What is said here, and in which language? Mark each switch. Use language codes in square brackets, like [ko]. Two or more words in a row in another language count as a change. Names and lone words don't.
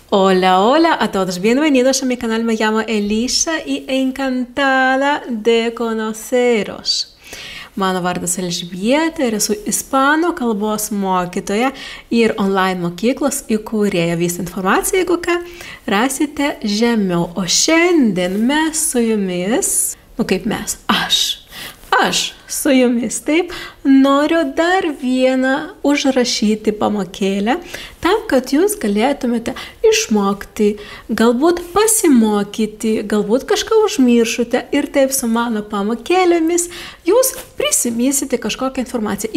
[es] Hola, hola a todos, bienvenidos a mi canal, me llamo Elisa y encantada de conoceros. [lt] Mano vardas Elžbieta ir esu ispanų kalbos mokytoja ir online mokyklos įkūrėja. Visą informaciją, jeigu ką, rasite žemiau. O šiandien mes su jumis, aš su jumis, taip, noriu dar vieną užrašyti pamokėlę, tam, kad jūs galėtumėte išmokti, galbūt pasimokyti, galbūt kažką užmiršote ir taip su mano pamokėlėmis jūs prisimysite kažkokią informaciją.